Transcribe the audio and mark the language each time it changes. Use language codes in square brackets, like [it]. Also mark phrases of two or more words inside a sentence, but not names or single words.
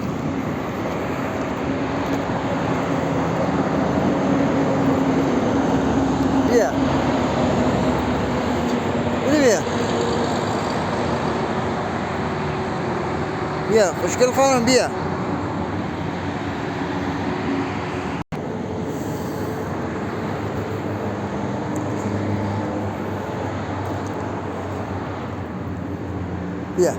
[tr] Bia. Hadi Bia. Bia. Hoş geldin falan Bia. Bia.